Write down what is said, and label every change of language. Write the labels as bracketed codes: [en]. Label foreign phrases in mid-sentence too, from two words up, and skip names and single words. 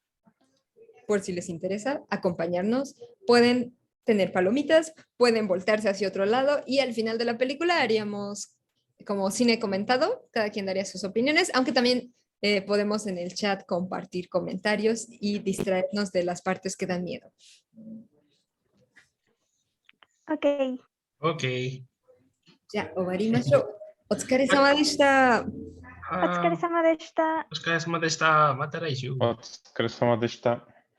[es] Por si les interesa acompañarnos, pueden tener palomitas, pueden voltarse hacia otro lado y al final de la película haríamos como cine comentado, cada quien daría sus opiniones, aunque también podemos en el chat compartir comentarios y distraernos de las partes que dan miedo. Ok. Ok. [ja] じゃあ終わりましょう。お疲れ様でした。お疲れ様でした。お疲れ様でした。また来週。お疲れ様でした。